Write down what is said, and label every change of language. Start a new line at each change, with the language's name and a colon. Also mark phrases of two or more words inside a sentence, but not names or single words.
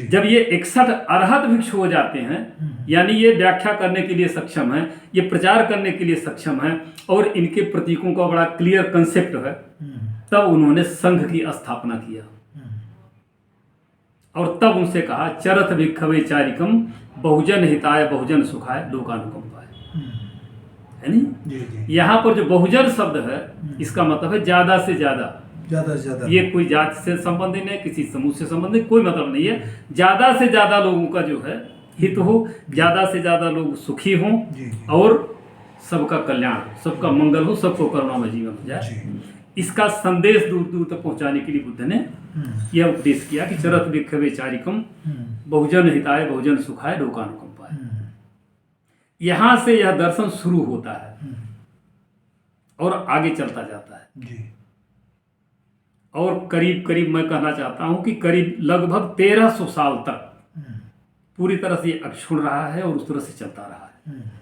Hindi: जब ये 61 अरहत भिक्षु हो जाते हैं, यानी ये व्याख्या करने के लिए सक्षम है, ये प्रचार करने के लिए सक्षम है और इनके प्रतीकों का बड़ा
English: clear concept
Hindi: है, तब उन्होंने संघ की स्थापना किया। और तब उनसे कहा
Pali: चरथ भिक्खवे चारिकम बहुजन हिताय बहुजन सुखाय लोकानुकंपाय,
Hindi: है नहीं। यहाँ पर जो बहुजन शब्द है इसका मतलब है ज्यादा से ज्यादा। ये कोई जाति से संबंधित नहीं, किसी समूह से संबंधित कोई मतलब नहीं है। ज्यादा से ज्यादा लोगों का जो है हित हो, ज्यादा से ज्यादा लोग सुखी हों और सबका कल्याण, सबका मंगल हो, सबको करुणामय जीवन हो जाए। इसका संदेश दूर दूर तक पहुंचाने के लिए बुद्ध ने यह उपदेश किया कि
Pali: चरथ भिक्खवे चारिकम बहुजन हिताय बहुजन सुखाय लोकानुकंपाय।
Hindi: यहां से यह दर्शन शुरू होता है और आगे चलता जाता है जी। और करीब करीब मैं कहना चाहता हूं कि करीब लगभग 1300 साल तक पूरी तरह से ये अक्षुण रहा है और उस तरह से चलता रहा है।